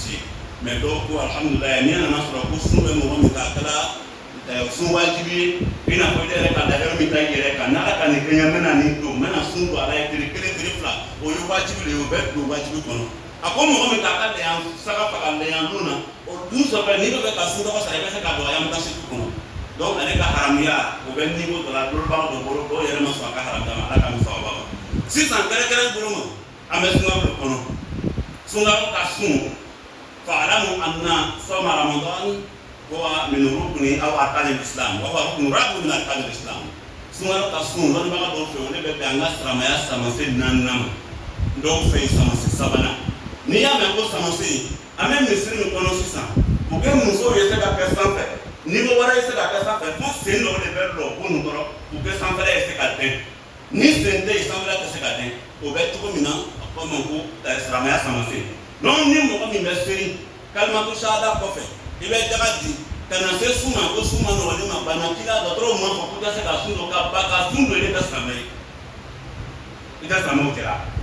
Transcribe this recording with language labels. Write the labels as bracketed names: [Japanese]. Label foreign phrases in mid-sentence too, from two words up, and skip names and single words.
[Bambara] ye mais dɔw ko alhamdulilayi n'i nana sɔrɔ ko sun bɛ mɔgɔ min k'a kɛra sun wajibi ye i n'a fɔ i yɛrɛ ka dahiru min ta i yɛrɛ kan n'ala ka nin kɛ n ye n bɛna nin don n bɛna sun don a la ye tile 1 tile 2 o ye wajibi de ye o bɛ don wajibi kɔnɔ a ko mɔgɔ min k'a ka lɛyɛn saga faga lɛyɛn don na o dun sɔrɔ n'i bɛ fɛ ka sun tɔgɔ sara i bɛ se k'a don a y'an ta siriku kɔnɔ donc ale ka haramuya o bɛ niveau dɔ la dɔnnibaga dɔ bolo dɔw yɛrɛ ma sɔn a ka haramuya ma ala ka min sababa ma sisan kɛrɛnkɛrɛn bolo ma an bɛ sunkalo kɔnɔ sunkalo ka sun [Arabic] فاعلم أن صوم رمضان هو من ركن أو أركان الإسلام وهو ركن رابع من أركان الإسلام [Bambara] sunkalo ka sun dɔnnibaga dɔw fɛ olu bɛ bɛn an ka silamɛya samansen 4 ma dɔw fɛ yen samansen 3 n'i y'a mɛn ko samansen an bɛ misiri min kɔnɔ sisan u bɛ musow ye se ka kɛ sanfɛ niveau wɛrɛ ye se ka kɛ sanfɛ fo sen dɔw de bɛ lɔ ko nin kɔrɔ u bɛ sanfɛla ye se ka dɛn ni sen tɛ yen sanfɛla tɛ se ka dɛn o bɛ cogo min na a ko ma ko silamɛya samansen donc ni mɔgɔ min bɛ seri [Arabic] كلمة الشهادة [Bambara] kɔfɛ i bɛ daga di ka na se sun ma ko sun ma nɔgɔli ma bana k'i la dɔgɔtɔrɔw ma fɔ k'u tɛ se ka sun dɔ ka ba ka sun dɔ ye ne tɛ silamɛ ye i tɛ silamɛw kɛra